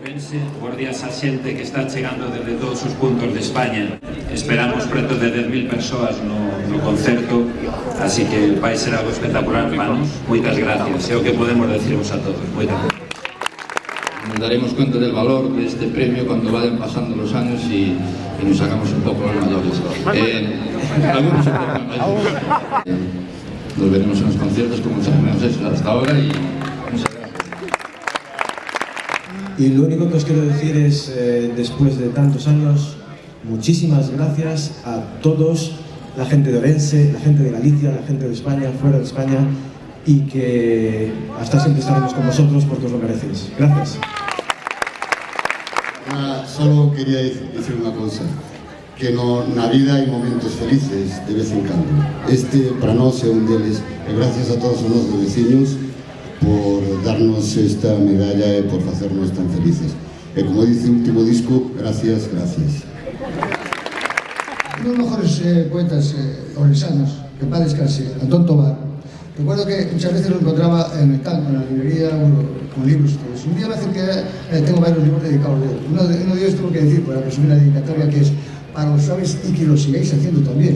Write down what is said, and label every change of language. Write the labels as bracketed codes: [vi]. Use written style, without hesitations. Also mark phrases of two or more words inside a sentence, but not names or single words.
[gl] Ourense, bos días a xente que está chegando desde todos os puntos de España. Esperamos preto de 10.000 persoas no concerto, así que vai ser algo espectacular para nos. Moitas gracias, é o que podemos deciros a todos. Moitas gracias. [es] Nos daremos cuenta del valor de este premio cuando vayan pasando los años y nos hagamos un poco los mayores. Algunos nos veremos en los conciertos como hemos hecho hasta ahora y muchas gracias. Y lo único que os quiero decir es, después de tantos años, muchísimas gracias a todos, la gente de Orense, la gente de Galicia, la gente de España, fuera de España, y que hasta siempre estaremos con vosotros porque os lo merecéis. Gracias. Solo quería decir una cosa, [gl] que na vida hai momentos felices de vez en cando. Este, para nós, é un deles, e gracias a todos os nosos veciños por darnos esta medalla e por facernos tan felices. E como dice o último disco, gracias, gracias. [es] Uno de los mejores poetas orensanos, que en paz descanse, Antón Tobar, recuerdo que muchas veces lo encontraba en el campo, en la librería, con libros. Un día me acerqué, tengo varios libros dedicados a él. Uno de ellos tuvo que decir, para presumir la dedicatoria, que es para los suaves y que lo sigáis haciendo también.